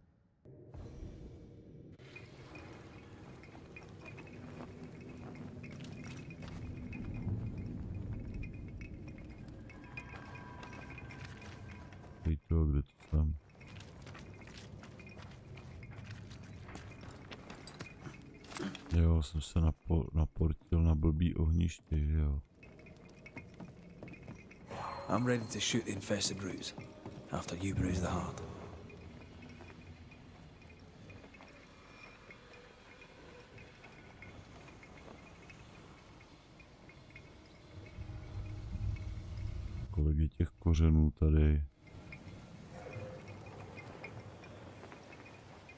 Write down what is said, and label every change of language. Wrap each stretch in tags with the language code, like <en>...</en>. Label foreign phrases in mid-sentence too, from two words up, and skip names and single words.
<cs>to, kde to tam? Jo, jsem se naportil na blbý ohniště, že jo.</cs> <en>I'm ready to shoot the infested roots after you bruise the heart.</en> <cs>Kolik je těch kořenů tady?</cs>